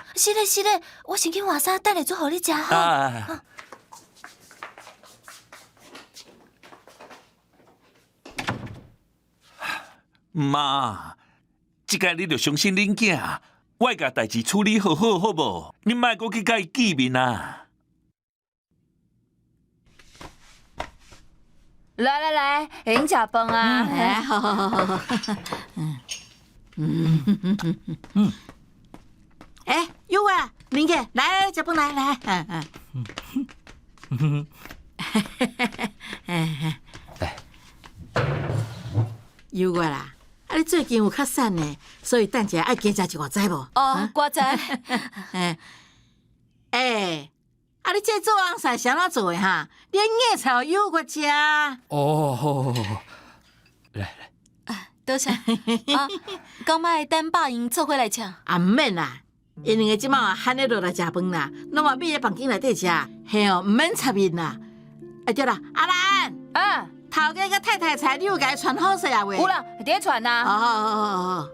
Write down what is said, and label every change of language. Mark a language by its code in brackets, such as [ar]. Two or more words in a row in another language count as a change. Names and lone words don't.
[nan] 是咧是咧，我先去换衫，等下做互你食好。啊。妈，即个你着相信恁囝，我会甲代志处理好好，好无？你莫搁去甲伊见面啊！来来来，迎食饭啊！哎，好好好好好，哎，有啊，明哥，来食饭来来，有我啦。啊，你最近有较瘦呢，所以等下爱加食一碗，知无？哦，我知。啊，你这做红菜是安怎做的哈？连叶菜有我食。哦，好，来，多谢。啊，敢莫等爸因做伙来吃？啊，唔免啦，因两个即马喊你落来食饭啦，拢话秘咧房间内底食，嘿哦，唔免插面啦。哎对啦，阿兰，啊，头家甲太太菜，你有甲伊传好势啊喂？有啦，伫咧传啊。好。